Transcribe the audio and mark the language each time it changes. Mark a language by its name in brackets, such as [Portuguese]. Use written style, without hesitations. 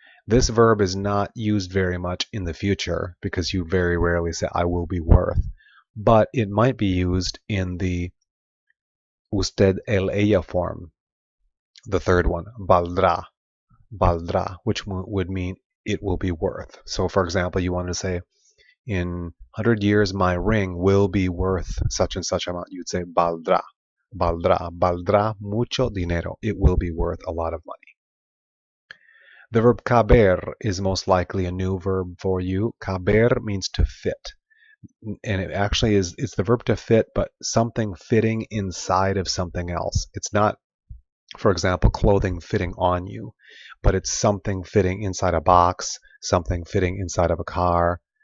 [English] This verb is not used very much in the future because you very rarely say I will be worth, but it might be used in the usted el ella form, the third one, valdrá, valdrá, which would mean it will be worth. So for example, you want to say in 100 years my ring will be worth such and such amount. You'd say [Spanish] valdrá, valdrá, valdrá mucho dinero. [English] It will be worth a lot of money. The verb caber is most likely a new verb for you. Caber means to fit. And it actually is, it's the verb to fit, but something fitting inside of something else. It's not, for example, clothing fitting on you, but it's something fitting inside a box, something fitting inside of a car.